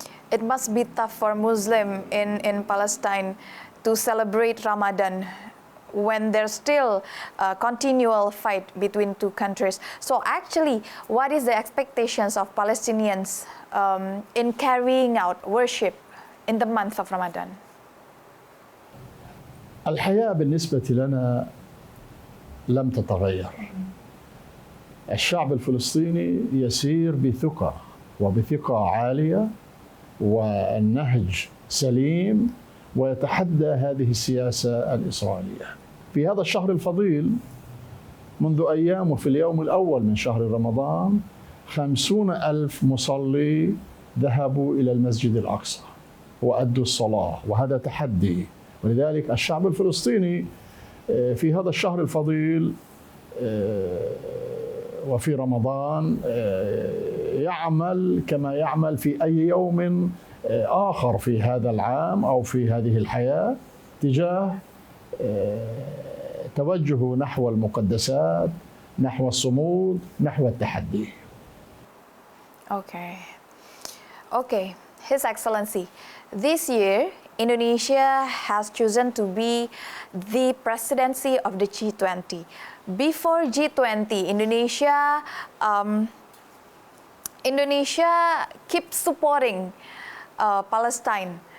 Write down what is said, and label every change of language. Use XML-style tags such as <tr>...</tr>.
<en>It must be tough for Muslim in Palestine to celebrate Ramadan when there's still a continual fight between two countries. So actually, what is the expectations of Palestinians in carrying out worship in the month of Ramadan?</en> <ar>الحياة بالنسبة لنا لم تتغير. الشعب الفلسطيني يسير بثقة عالية والنهج سليم، ويتحدى هذه السياسة الإسرائيلية. في هذا الشهر الفضيل منذ أيام وفي اليوم الأول من شهر رمضان 50,000 مصلي ذهبوا إلى المسجد الأقصى وأدوا الصلاة، وهذا تحدي. ولذلك الشعب الفلسطيني في هذا الشهر الفضيل وفي رمضان يعمل كما يعمل في أي يوم آخر في هذا العام أو في هذه الحياة تجاه توجه نحو المقدسات، نحو الصمود، نحو التحدي.</ar> <en>Okay, His Excellency, this year Indonesia has chosen to be the presidency of the G20. Before G20, Indonesia keeps supporting Palestine.</en>